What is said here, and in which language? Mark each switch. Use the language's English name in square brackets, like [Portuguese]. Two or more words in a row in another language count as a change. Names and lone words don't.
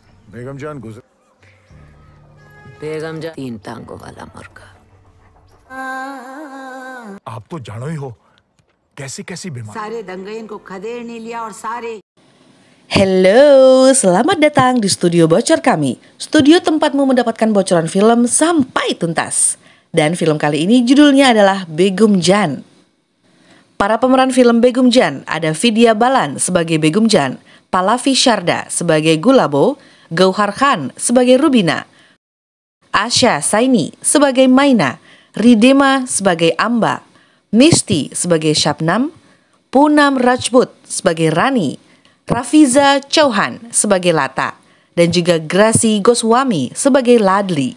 [Hindi] बेगम जान गुजर बेगम जा 3 टांगों वाला मुर्गा। आप तो जानो ही हो कैसी कैसी बीमारी सारे दंगइन को खदेड़ नहीं लिया और सारे. [Indonesian] Halo, selamat datang di studio bocor kami. Studio tempatmu mendapatkan bocoran film sampai tuntas. Dan film kali ini judulnya adalah Begum Jan. Para pemeran film Begum Jan ada Vidya Balan sebagai Begum Jan, Pallavi Sharda sebagai Gulabo, Gauhar Khan sebagai Rubina, Asha Saini sebagai Maina, Ridema sebagai Amba, Misty sebagai Shabnam, Poonam Rajput sebagai Rani, Rafiza Chauhan sebagai Lata, dan juga Gracie Goswami sebagai Ladli.